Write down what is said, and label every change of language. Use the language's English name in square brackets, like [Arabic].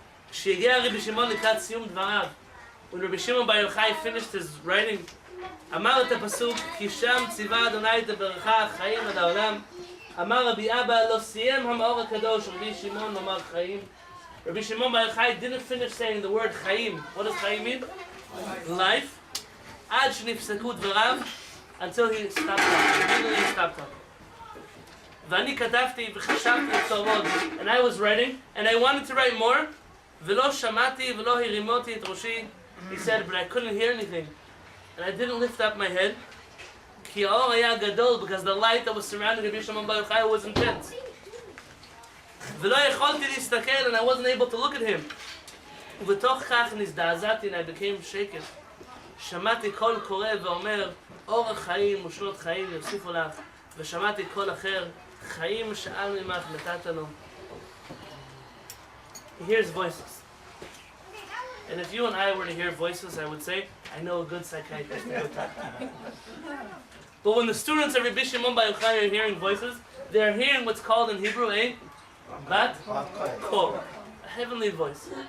[Hebrew] כשהגיע רבי שמעון לקראת סיום דבריו, [English] when Rabbi Shimon Bar Yochai finished his writing, [Hebrew] אמר את הפסוק, כי שם ציווה אדוני את הברכה חיים עד העולם. אמר רבי אבא, לא סיים המאור הקדוש רבי שמעון לומר חיים. [English] Rabbi Shimon Bar Yochai didn't finish saying the word Chaim. What does Chaim mean? Life. [Hebrew] עד שנפסקו דבריו, [English] until he stopped talking. Until he stopped talking. [Hebrew] ואני כתבתי וחשבתי לכתוב עוד. [English] And I was writing, and I wanted to write more. [Hebrew] ולא שמעתי ולא הרימותי את ראשי. [English] He said, but I couldn't hear anything. And I didn't lift up my head. [Hebrew] כי האור היה גדול, [English] because the light that was surrounding Rabbi Shimon Bar Yochai was intense. [Hebrew] ולא יכולתי להסתכל, [English] and I wasn't able to look at him. [Hebrew] ובתוך כך נזדעזעתי, [English] and I became shaken. [Hebrew] שמעתי קול קורא ואומר, אור החיים ושנות חיים יוסיפו לך. ושמעתי קול אחר, חיים שאל ממך נתת לו. [English] He hears voices. And if you and I were to hear voices, I would say, I know a good psychiatrist to go talk to. But when the students of Rabbi Shimon Bar Yochai are hearing voices, they are hearing what's called in Hebrew a bat kol, a heavenly voice.